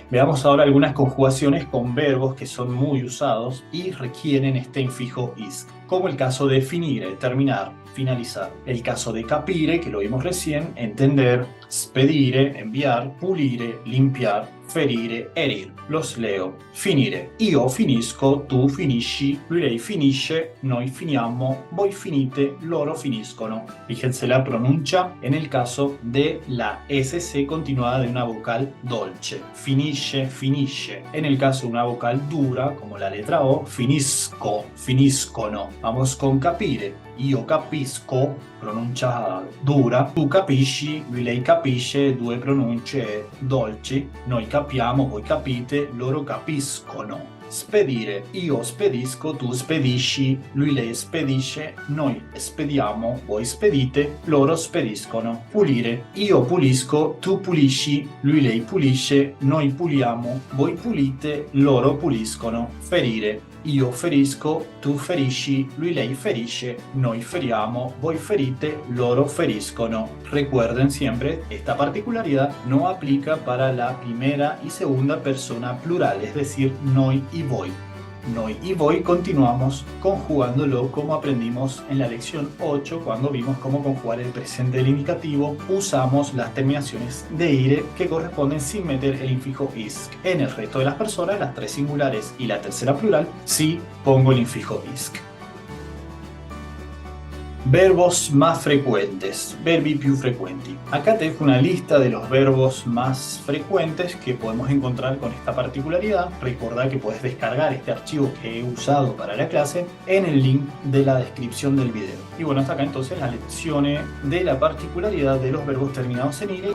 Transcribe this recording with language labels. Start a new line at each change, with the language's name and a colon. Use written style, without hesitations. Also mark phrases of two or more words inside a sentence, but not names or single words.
Spanish: Veamos ahora algunas conjugaciones con verbos que son muy usados y requieren este infijo isc, como el caso de finire, terminar, finalizar. El caso de capire, que lo vimos recién, entender, spedire, enviar, pulire, limpiar, ferire, herir. Los leo. Finire.
Italian: Io finisco, tu finisci, lui lei finisce, noi finiamo, voi finite, loro finiscono.
Spanish: Fíjense la pronuncia en el caso de la SC continuada de una vocal dolce.
Italian: Finisce, finisce.
Spanish: En el caso de una vocal dura, como la letra O,
Italian: finisco, finiscono.
Spanish: Vamos con capire.
Italian: Io capisco, pronuncia dura, tu capisci, lui lei capisce, 2 pronunce dolci, noi capiamo, voi capite, loro capiscono. Spedire, io spedisco, tu spedisci, lui lei spedisce, noi spediamo, voi spedite, loro spediscono. Pulire, io pulisco, tu pulisci, lui lei pulisce, noi puliamo, voi pulite, loro puliscono. Ferire, io ferisco, tu ferisci, lui lei ferisce, noi feriamo, voi ferite, loro feriscono.
Spanish: Recuerden siempre, esta particularidad no aplica para la primera y segunda persona plural, es decir, noi y voi. Noi y voi continuamos conjugándolo como aprendimos en la lección 8 cuando vimos cómo conjugar el presente del indicativo. Usamos las terminaciones de ire que corresponden sin meter el infijo isc. En el resto de las personas, las 3 singulares y la tercera plural, sí pongo el infijo isc. Verbos más frecuentes,
Italian: verbi più frequenti.
Spanish: Acá te dejo una lista de los verbos más frecuentes que podemos encontrar con esta particularidad. Recordá que puedes descargar este archivo que he usado para la clase en el link de la descripción del video. Y bueno, hasta acá entonces la lección de la particularidad de los verbos terminados en ire.